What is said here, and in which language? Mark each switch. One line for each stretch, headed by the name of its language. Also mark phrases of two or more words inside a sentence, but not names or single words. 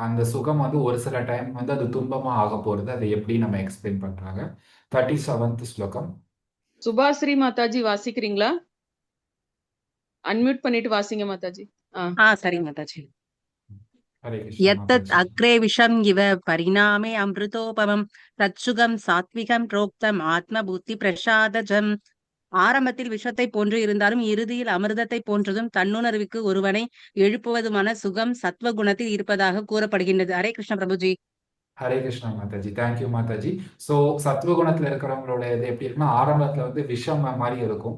Tamil: அந்த சுகம் வந்து ஒரு சில டைம் வந்து அது துன்பமா ஆக போறது. அதை எப்படி நம்ம எக்ஸ்பிளைன் பண்றாங்க. 37th ஸ்லோகம். சுபாஸ்ரீ மாதாஜி வாசிக்கிறீங்களா? அன்மியூட் பண்ணிட்டு வாசிங்க மாதாஜி. சரி மாதாஜி. ஹரே கிருஷ்ணா
Sanskrit: यत्तत्
Tamil: மாதாஜி.
Sanskrit: अग्रे विषम् इव परिणामे अमृतोपमम् तत्सुखं सात्त्विकम् प्रोक्तम् आत्मबुद्धि प्रसादजम्.
Tamil: ஆரம்பத்தில் விஷத்தை போன்று இருந்தாலும் இறுதியில் அமிர்தத்தை போன்றதும் தன்னுணர்வுக்கு ஒருவனை எழுப்புவதுமான சுகம் சத்வகுணத்தில் இருப்பதாக கூறப்படுகின்றது. ஹரே கிருஷ்ண பிரபுஜி. ஹரே கிருஷ்ணா மாதாஜி.
English: thank you
Tamil: மாதாஜி. ஸோ சத்துவகுணத்துல இருக்கிறவங்களோட இது எப்படி இருக்குன்னா, ஆரம்பத்துல வந்து விஷம் மாதிரி இருக்கும்.